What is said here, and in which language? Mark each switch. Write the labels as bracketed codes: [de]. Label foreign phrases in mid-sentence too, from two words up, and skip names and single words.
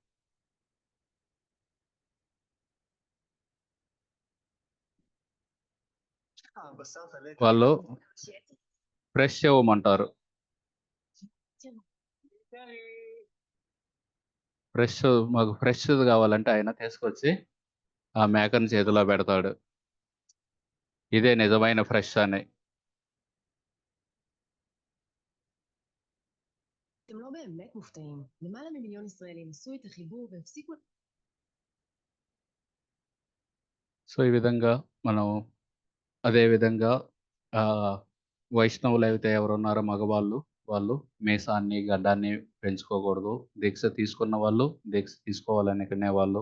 [te] వాళ్ళు ఫ్రెష్ ఇవ్వమంటారు. ఫ్రెష్ మాకు ఫ్రెష్‌ది కావాలంటే ఆయన తీసుకొచ్చి ఆ మేకని చేతిలో పెడతాడు. ఇదే నిజమైన ఫ్రెష్ అని. [he] אתם לא באמת מופתעים. למעלה ממיליון ישראלים עשו את החיבור והפסיקו... [te] సో, ఈ విధంగా మనం అదే విధంగా వైష్ణవులైతే ఎవరున్నారో మగవాళ్ళు, వాళ్ళు మీసాన్ని, గడ్డాన్ని పెంచుకోకూడదు. దీక్ష తీసుకున్న వాళ్ళు, దీక్ష తీసుకోవాలనుకునే వాళ్ళు.